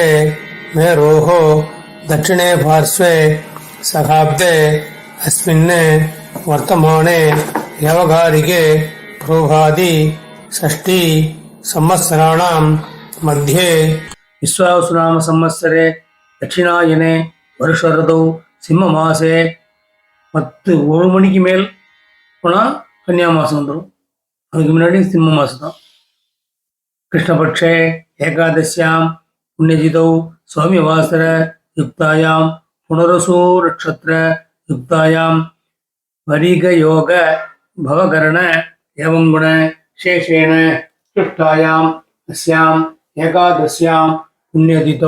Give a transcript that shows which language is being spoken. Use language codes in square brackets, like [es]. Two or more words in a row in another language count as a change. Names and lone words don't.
[sa] मेरोः दक्षिणे पार्श्वे सखाब्दे अस्मिन् वर्तमाने व्यावहारिके प्रोभादि षष्ठी संवत्सराणां मध्ये विश्वावसुनाम संवत्सरे दक्षिणायने वर्ष ऋतौ सिंहमासे [ta] 1 மணிக்கு மேல் போனால் கன்னியா மாதம் வந்துடும். அதுக்கு முன்னாடி சிம்ம மாதம் தான். [sa] कृष्णपक्षे एकादश्याम् पुण्यजितौ सौम्यवासर युक्तायाम् पुनरसू नक्षत्र युक्तायाम् वरिक योग भवकरण एवम् गुण शेषेण सुष्टायाम् अस्याम् एकादश्याम् पुण्यतिथौ.